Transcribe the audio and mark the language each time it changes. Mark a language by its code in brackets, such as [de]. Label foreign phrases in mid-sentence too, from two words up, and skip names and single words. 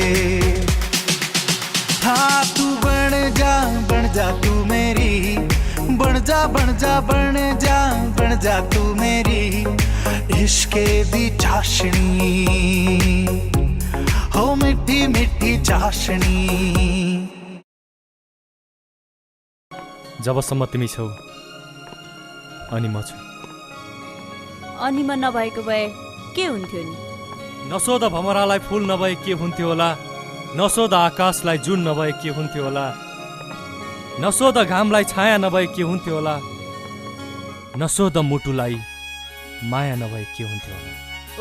[pa] ਹਾਂ ਤੂ ਬਣ ਜਾ ਤੂ ਮੇਰੀ ਬਣ ਜਾ ਤੂ ਮੇਰੀ ਇਸ਼ਕੇ ਦੀ ਚਾਸ਼ਨੀ ਹੋ ਮਿੱਠੀ ਮਿੱਠੀ ਚਾਸ਼ਨੀ [ne] जबसम्म तिमी छौ अनि म छु अनि म नभएको भए के हुन्थ्यो नि नसोध भमरालाई फूल नभए के हुन्थ्यो होला नसोध आकाशलाई जुन नभए के हुन्थ्यो होला नसोध घामलाई छाया नभए के हुन्थ्यो होला नसोध मुटुलाई माया नभए के हुन्थ्यो होला